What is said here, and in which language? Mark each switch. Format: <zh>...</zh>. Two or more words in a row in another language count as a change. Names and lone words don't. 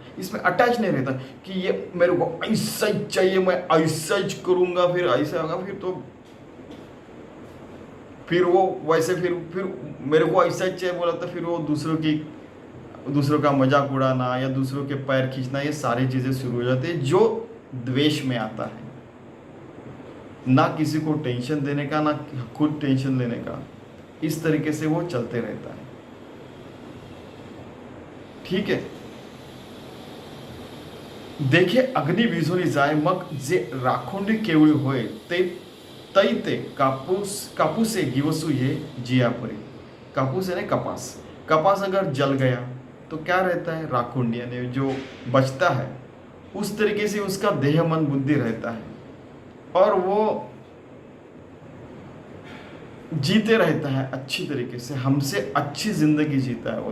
<hi>इसमें अटैच नहीं रहता कि ये मेरे को ऐसा ही चाहिए, मैं ऐसा ही करूँगा, फिर ऐसा होगा, फिर वो वैसे फिर मेरे को ऐसा ही चाहिए बोला तो फिर वो दूसरों की दूसरों का मजाक उड़ाना या दूसरों के पैर खींचना, ये सारी चीज़ें शुरू हो जाती है जो द्वेष में आता है। ना किसी को टेंशन देने का, ना खुद टेंशन लेने का, इस तरीके से वो चलते रहता है। ठीक है, देखिए</hi> <mr>अग्नि विझोली जाय मग जे राखोंडी केवळी होय ते तै ते कापूसे गिवसू ये जिया परी।</mr> <hi>कापूस यानी कपास। कपास अगर जल गया तो क्या रहता है, राखुंडी यानी जो बचता है, उस तरीके से उसका देह मन बुद्धि रहता है और वो जीते रहता है अच्छी तरीके से, हमसे अच्छी जिंदगी जीता है वो।</hi>